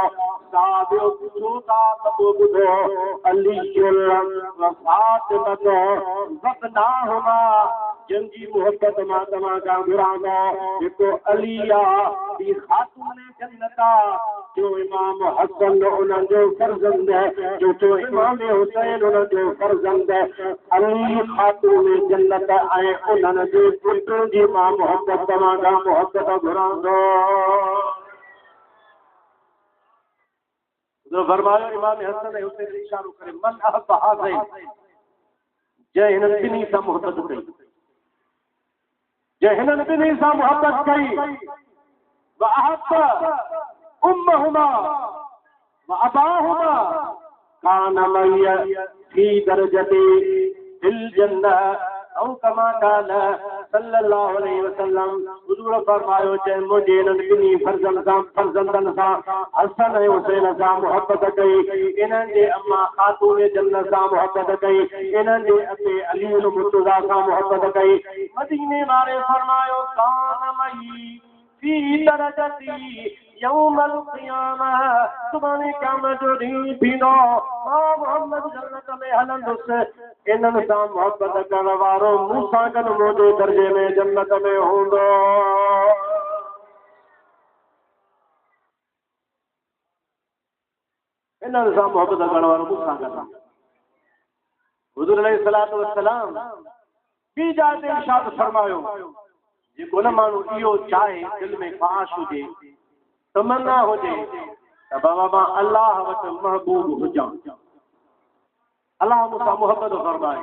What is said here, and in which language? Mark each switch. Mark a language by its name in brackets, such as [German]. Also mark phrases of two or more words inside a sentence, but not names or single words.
[Sindhi] साबियो पुछो था त पोइ ॿुधो अली व फातिमा वफ़नाहुमा जंजी मोहब्बत मां तव्हां खां घुरां थो हिकु अली आहे ॿी ख़ातून जन्नत आहे जो इमाम हसन उन्हनि जो फर्ज़ंद है जो इमाम हुसैन उन्हनि जो फर्ज़ंद है अली ख़ातून जन्नत ऐं उन्हनि जे पुट जी मां मोहब्बत तव्हां खां मोहब्बत घुरां थो फरमायो इमाम हसन ऐं हुसैन इशारो करे [Arabic] من أحب هذين [Sindhi] जंहिं हिननि ॿिन्ही सां मोहब्बत कई जंहिं हिननि ॿिन्ही सां मोहब्बत कई [Arabic] و أحب أمهما و أباهما كان معي في درجتي في الجنة أو كما كان صلى الله عليه وسلم [Sindhi] हुजूर फरमायो जंहिं मुंहिंजे हिननि ॿिन्ही फर्ज़ंदनि सां हसन ऐं हुसैन सां मोहब्बत कई इन्हनि जे अम्मा ख़ातून जन्नत सां मोहब्बत कई इन्हनि जे अते अली मुर्तज़ा सां मोहब्बत कई मदीने वारे फरमायो [Arabic] كان معي في درجتي يوم القيامة [Sindhi] सुभाणे क़यामत जो ॾींहुं थींदो मां मोहम्मद जन्नत में हलंदुसि इन्हनि सां मोहब्बत करण वारो मूंसां गॾु मुंहिंजे दर्जे में जन्नत में हूंदो इन्हनि सां मोहब्बत करण वारो मूंसां गॾु हुज़ूर [Arabic] عليه الصلاة والسلام [Sindhi] ॿी जाइ ते इरशाद फरमायो जेको न माण्हू इहो चाहे दिलि में ख़्वाहिश हुजे तमन्ना हुजे त बाबा मां अल्लाह वटि महबूब हुजां, अल्लाह मूंसां मोहब्बत फरमाए।